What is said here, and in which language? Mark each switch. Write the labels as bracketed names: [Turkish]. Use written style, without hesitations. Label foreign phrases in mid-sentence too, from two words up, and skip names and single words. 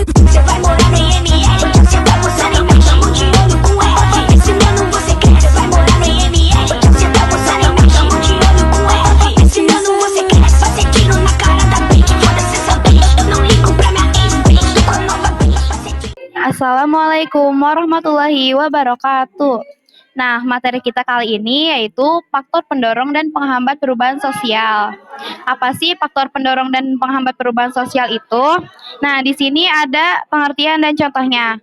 [Portuguese] Você vai morar no IML, você tá gostando em mim, tamo de olho com ela. Esse ano você quer, você vai morar no IML, você tá gostando em mim, tamo de olho com ela. Esse ano você quer, fazer tiro na cara da bitch, foda-se essa bitch, eu não ligo pra minha ex-bitch, tô com a nova bitch, fazer tiro. [Arabic] السلام عليكم ورحمة الله وبركاته. [Indonesian] Nah, materi kita kali ini yaitu faktor pendorong dan penghambat perubahan sosial. Apa sih faktor pendorong dan penghambat perubahan sosial itu? Nah, di sini ada pengertian dan contohnya.